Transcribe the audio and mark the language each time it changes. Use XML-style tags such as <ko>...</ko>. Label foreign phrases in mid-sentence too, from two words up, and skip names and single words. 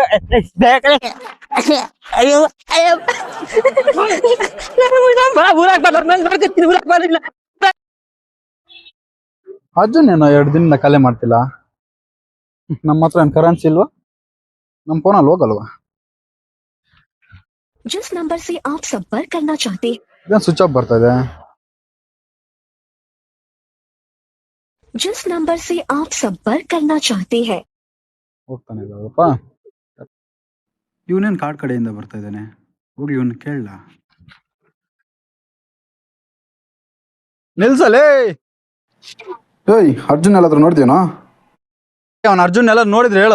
<kn>ಅಯ್ಯೋ ಅಯ್ಯೋ ಊರಾಗ್ ಬಾ, ನಾನ್ ನೋಡ್ಕೊತೀನಿ, ಊರಾಗ್ ಬಾ. ಅರ್ಜುನ್ ಏನೋ 2 ದಿನದಿಂದ ಕಲೆ ಮಾಡ್ತಿಲ್ಲ. ನಮ್ಮ ಹತ್ರ ಏನು ಕರೆನ್ಸಿ ಇಲ್ವಾ? ನಮ್ಮ ಫೋನಲ್ಲಿ ಹೋಗಲ್ವಾ?</kn> <hi>जिस नंबर से आप संपर्क करना चाहते हैं</hi> <kn>ಇದೇನು</kn> <en>switch off</en> <kn>ಬರ್ತಾ ಇದೆ?</kn> <hi>जिस नंबर से आप संपर्क करना चाहते हैं</hi> <kn>ಹೋಗ್ತಾನೆ ಇಲ್ಲಪ್ಪ. ಇವನೇನು ಕಾಡ್ ಕಡೆಯಿಂದ ಬರ್ತಾ ಇದ್ದಾನೆ. ಹೋಗ್ಲಿ ಇವನು ಕೇಳಲ್ಲ. ನಿಲ್ಸಲೇ. ಏಯ್, ಅರ್ಜುನ್ ಎಲ್ಲಾದ್ರೂ ನೋಡ್ತೀನೋ? ಅವನು ಅರ್ಜುನ್ ಎಲ್ಲ ನೋಡಿದ್ರೆ ಹೇಳು.</kn>